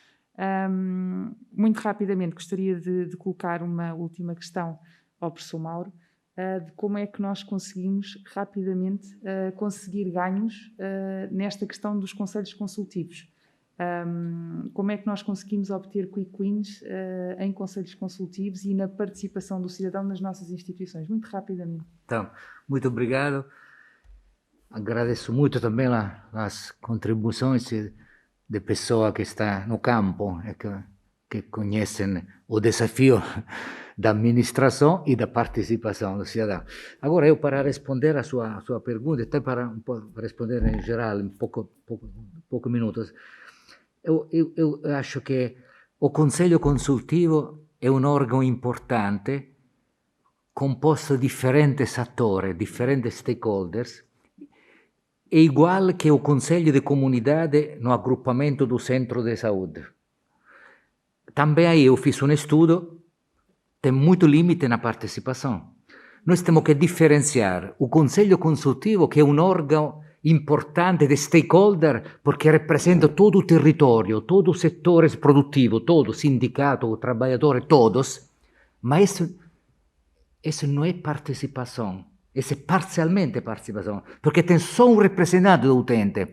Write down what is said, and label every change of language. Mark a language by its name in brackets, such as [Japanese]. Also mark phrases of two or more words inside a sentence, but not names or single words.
[Portuguese] Muito rapidamente, gostaria de colocar uma última questão ao professor Mauro, de como é que nós conseguimos rapidamente conseguir ganhos nesta questão dos conselhos consultivos. Como é que nós conseguimos obter [English] quick wins [Portuguese] em conselhos consultivos e na participação do cidadão nas nossas instituições? Muito rapidamente. Então, muito obrigado. Agradeço muito também as contribuições de pessoas que estão no campo e que conhecem o desafio da administração e da participação do cidadão. Agora, eu para responder a sua pergunta, até para responder em geral, em poucos minutos, eu acho que o Conselho Consultivo [Italian] è un [Portuguese] órgão importante, [Italian] composto di differenti attori, differenti stakeholders, [Portuguese] é igual que o Conselho de Comunidade no agrupamento do Centro de Saúde. Também aí eu fiz um estudo, tem muito limite na participação. Nós temos que diferenciar o Conselho Consultivo, que é um órgão importante de stakeholder, porque representa todo o território, todos os setores produtivos, todos, sindicato, trabalhadores, todos, mas isso não é participação, isso é parcialmente participação, porque tem só um representante do utente.